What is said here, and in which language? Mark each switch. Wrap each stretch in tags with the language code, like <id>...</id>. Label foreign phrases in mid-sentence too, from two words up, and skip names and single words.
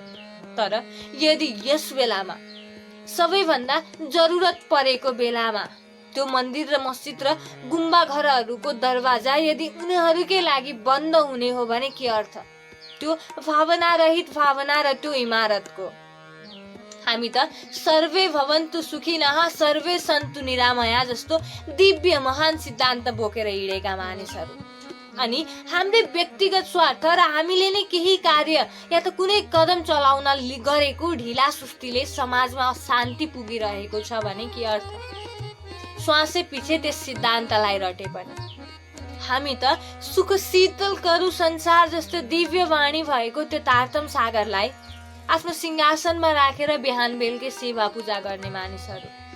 <ne>तर यदि यस बेलामा सबैभन्दा जरुरत परेको बेलामा त्यो मन्दिर र मस्जिद र गुम्बा घरहरूको दरवाजा यदि उनीहरूकै लागि बन्द हुने हो भने के अर्थ त्यो भावना रहित भावना र त्यो इमारतको। हामी त</ne> <sa>सर्वे भवन्तु सुखिनः सर्वे सन्तु निरामया</sa> <ne>जस्तो दिव्य महान सिद्धान्त बोकेर हिँडेका मानिसहरू। अनि हामीले व्यक्तिगत स्वार्थ र हामीले नै केही कार्य या त कुनै कदम चलाउन गरेको ढिला सुस्तीले समाजमा शान्ति पुगिरहेको छ भने के अर्थ? श्वासै पछि त्यस सिद्धान्तलाई रटे पनि हामी त</ne> <hi>सुख शीतल करु संसार</hi> <ne>जस्तो दिव्य वाणी भएको त्यो तारतम सागरलाई आफ्नो सिंहासनमा राखेर बिहान बेलुकै सेवा पूजा गर्ने मानिसहरू।</ne>